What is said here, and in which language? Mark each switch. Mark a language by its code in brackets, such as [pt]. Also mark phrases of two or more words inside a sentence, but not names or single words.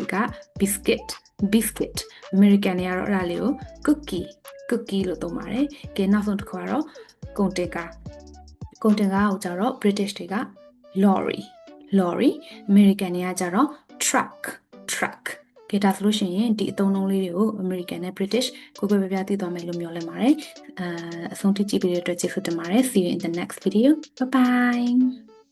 [my] biscuit American တွေကတော့အဲ့ဒါလေးကို cookie လို့သုံးပါတယ်ကဲနောက်ဆုံးတစ်ခုကတော့ကုန်တင်ကားကိုကျတော့ British တွေက lorry American တွေကကျတော့ truck ကဲဒါဆိုလို့ရှိရင်ဒီအသုံးအနှုန်းလေးတွေကို American နဲ့ British ကိုယ်ပဲပြသိသွားမယ်လို့မျှော်လင့်ပါတယ်အဆုံးထိကြည့်ပေးတဲ့အတွက်ကျေးဇူးတင်ပါတယ် [en] see you in the next video bye bye